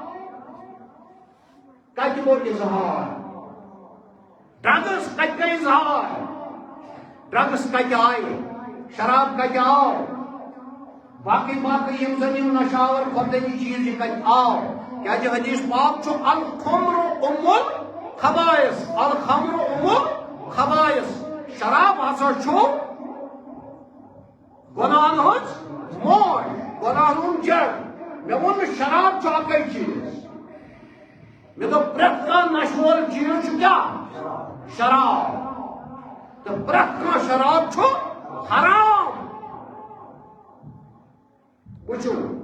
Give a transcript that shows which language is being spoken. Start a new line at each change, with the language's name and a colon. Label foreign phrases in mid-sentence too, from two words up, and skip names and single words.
Kashmiri: کتہِ گوٚو اظہار ڈرگس کتہِ گٔے اظہار ڈرگس کتہِ آیہِ شراب کتہِ آو باقی یِم زن یِم نشاور خوردنی چیٖز یہِ کتہِ آو کیازِ حدیث پاک چھُ
Arabic: الخمر ام الخبائث الخمر ام الخبائث
Kashmiri: شراب ہسا چھُ گۄناہن ہٕنٛز موج گۄناہن ہُنٛد جڑ مےٚ ووٚن نہٕ شراب چھُ اکے چیٖز مےٚ دوٚپ پرٛٮ۪تھ کانٛہہ نشہٕ وول چیٖز چھُ کیٛاہ شراب تہٕ پرٛٮ۪تھ کانٛہہ شراب چھُ حرام وٕچھو